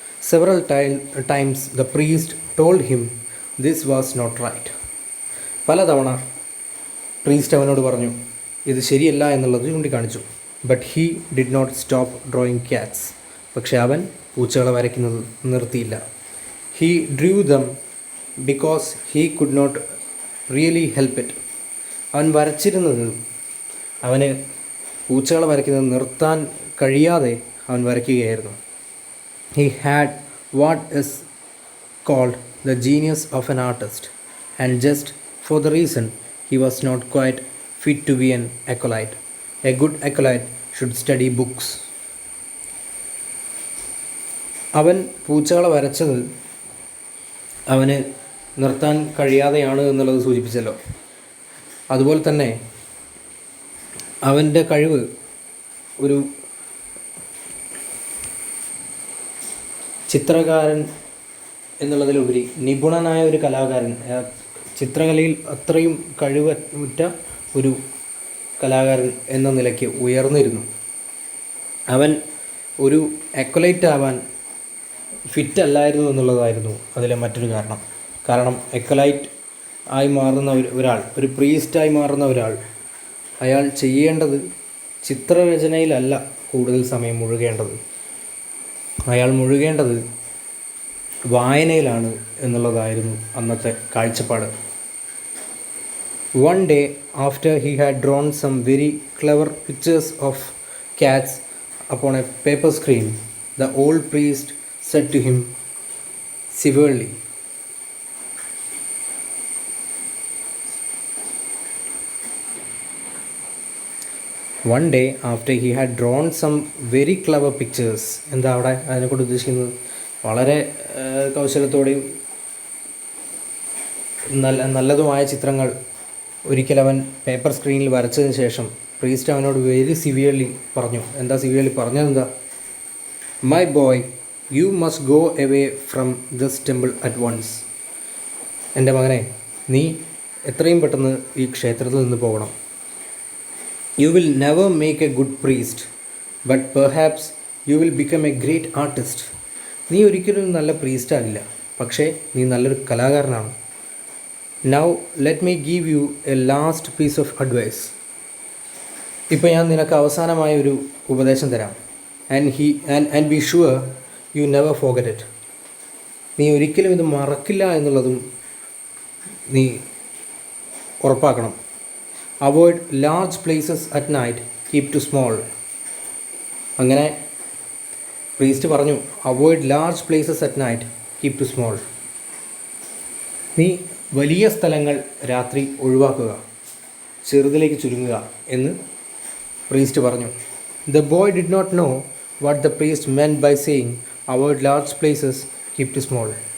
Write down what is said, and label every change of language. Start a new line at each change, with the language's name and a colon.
English: several times the priest told him this was not right.
Malayalam: പലതവണ priest അവനോട് പറഞ്ഞു ഇത് ശരിയല്ല എന്നുള്ളത് ചൂണ്ടിക്കാണിച്ചു.
English: but he did not stop drawing cats.
Malayalam: പക്ഷെ അവൻ പൂച്ചകളെ വരയ്ക്കുന്നത് നിർത്തിയില്ല.
English: he drew them because he could not really help it.
Malayalam: അവൻ വരച്ചിരുന്നത് അവന് പൂച്ചകളെ വരയ്ക്കുന്നത് നിർത്താൻ കഴിയാതെ അവൻ വരയ്ക്കുകയായിരുന്നു.
English: He had what is called the genius of an artist, and just for the reason he was not quite fit to be an acolyte. A good acolyte should study books.
Malayalam: അവൻ പൂച്ചകളെ വരച്ചത് അവന് നിർത്താൻ കഴിയാതെയാണ് എന്നുള്ളത് സൂചിപ്പിച്ചല്ലോ. അതുപോലെ തന്നെ അവൻ്റെ കഴിവ് ഒരു ചിത്രകാരൻ എന്നുള്ളതിലുപരി നിപുണനായ ഒരു കലാകാരൻ, ചിത്രകലയിൽ അത്രയും കഴിവുറ്റ ഒരു കലാകാരൻ എന്ന നിലയ്ക്ക് ഉയർന്നിരുന്നു. അവൻ ഒരു അക്വലൈറ്റ് ആവാൻ ഫിറ്റ് അല്ലായിരുന്നു എന്നുള്ളതായിരുന്നു അതിലെ മറ്റൊരു കാരണം അക്വലൈറ്റ് ആയി മാറുന്ന ഒരാൾ, ഒരു പ്രീസ്റ്റായി മാറുന്ന ഒരാൾ, അയാൾ ചെയ്യേണ്ടത് ചിത്രരചനയിലല്ല കൂടുതൽ സമയം മുഴുകേണ്ടത്. അയാൾ മുഴുകേണ്ടത് വായനയിലാണ് എന്നുള്ളതായിരുന്നു അന്നത്തെ കാഴ്ചപ്പാട്.
English: One day after he had drawn some very clever pictures of cats upon a paper screen, the old priest said to him severely, one day after he had drawn some very clever pictures.
Malayalam: എന്താ അവിടെ അതിനെക്കൊണ്ട് ഉദ്ദേശിക്കുന്നത്? വളരെ കൗശലത്തോടെയും നല്ലതുമായ ചിത്രങ്ങൾ ഒരിക്കൽ അവൻ paper സ്ക്രീനിൽ വരച്ചതിന് ശേഷം priest അവനോട്
English: very severely
Malayalam: പറഞ്ഞു. എന്താ severely പറഞ്ഞതെന്താ?
English: My boy, you must go away from this temple at once.
Malayalam: എൻ്റെ മകനെ, നീ എത്രയും പെട്ടെന്ന് ഈ ക്ഷേത്രത്തിൽ നിന്ന് പോകണം.
English: You will never make a good priest, but perhaps you will become a great artist.
Malayalam: നീ ഒരിക്കലും നല്ല പ്രീസ്റ്റ് ആകില്ല, പക്ഷേ നീ നല്ലൊരു കലാകാരനാണ്.
English: Now let me give you a last piece of advice.
Malayalam: ഇപ്പോൾ ഞാൻ നിനക്ക് അവസാനമായ ഒരു ഉപദേശം തരാം.
English: And be sure you never forget it.
Malayalam: നീ ഒരിക്കലും ഇത് മറക്കില്ല എന്നുള്ളതും നീ ഉറപ്പാക്കണം.
English: Avoid large places at night, keep to small.
Malayalam: അങ്ങനെ പ്രീസ്റ്റ് പറഞ്ഞു,
English: Avoid large places at night, keep to small.
Malayalam: നീ വലിയ സ്ഥലങ്ങൾ രാത്രി ഒഴിവാക്കുക, ചെറുതിലേക്ക് ചുരുങ്ങുക എന്ന് പ്രീസ്റ്റ് പറഞ്ഞു.
English: The boy did not know what the priest meant by saying avoid large places, keep to small.